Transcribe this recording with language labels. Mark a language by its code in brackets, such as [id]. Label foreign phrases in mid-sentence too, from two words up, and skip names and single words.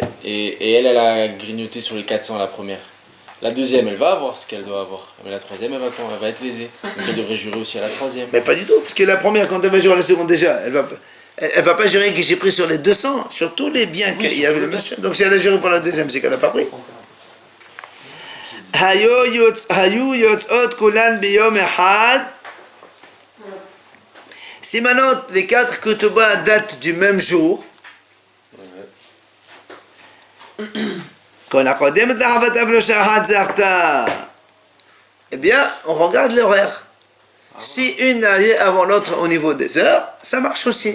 [fr] Et elle a grignoté sur les 400 la première. La deuxième, elle va avoir ce qu'elle doit avoir. Mais la troisième, elle va être lésée. Donc elle devrait jurer aussi à la troisième. Mais pas du tout, parce que la première, quand elle va jurer la seconde déjà, elle va pas jurer que j'ai pris sur les 200, sur tous les biens qu'il y avait le monsieur. Donc si elle a juré pour la deuxième, c'est qu'elle n'a pas pris. [he] היו יוצאות כולן ביום אחד. [fr] Si maintenant les 4 ketubah datent du même jour, eh bien, on regarde l'horaire. Si une est avant l'autre au niveau des heures, ça marche aussi.